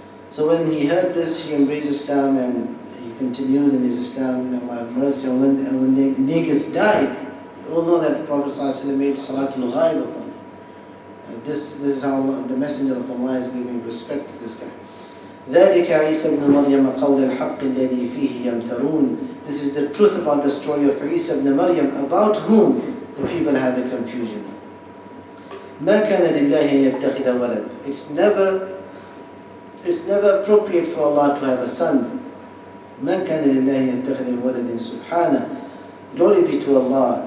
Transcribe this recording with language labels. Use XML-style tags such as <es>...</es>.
<en>So when he heard this, he embraced Islam and he continued in his Islam. May Allah have mercy. And when the Negus died, you all know that the Prophet ﷺ made Salatul Ghaib upon him. This is how the Messenger of Allah is giving respect to this guy.</en> <ar>ذَلِكَ عِيسَى ibn Maryam قَوْلَ الْحَقِّ الَّذِي فِيهِ يَمْتَرُونَ.</ar> <en>This is the truth about the story of Isa ibn Maryam, about whom the people have a confusion.</en> <ar>مَا كَانَ لِلَّهِ يَتَّخِذَ وَلَدٍ.</ar> <en>It's never appropriate for Allah to have a son.</en> <ar>مَا كَانَ لِلَّهِ يَتَّخِذَ وَلَدٍ سُبْحَانَهُ.</ar> <en>Glory be to Allah.</en>